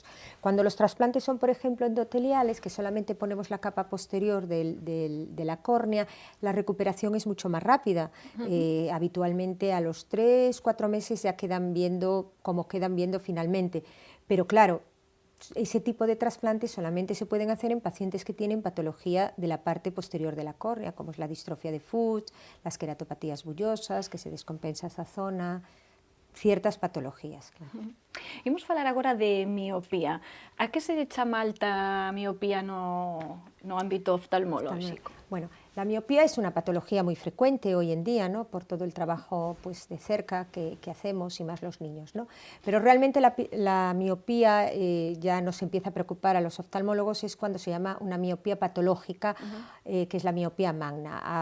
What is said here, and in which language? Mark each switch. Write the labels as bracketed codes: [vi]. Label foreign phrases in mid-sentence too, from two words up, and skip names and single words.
[es] Cuando los trasplantes son, por ejemplo, endoteliales, que solamente ponemos la capa posterior de la córnea, la recuperación es mucho más rápida. Habitualmente a los 3-4 meses ya quedan viendo como quedan viendo finalmente, pero claro, ese tipo de trasplantes solamente se pueden hacer en pacientes que tienen patología de la parte posterior de la córnea, como es la distrofia de Fuchs, las queratopatías bullosas, que se descompensa esa zona, ciertas patologías. Claro. [gl] Imos falar agora de miopía. A que se chama alta miopía no ámbito oftalmolóxico? [es] Bueno, la miopía es una patología muy frecuente hoy en día, ¿no? Por todo el trabajo pues, de cerca que hacemos y más los niños, ¿no? Pero realmente la miopía ya nos empieza a preocupar a los oftalmólogos es cuando se llama una miopía patológica, que es la miopía magna.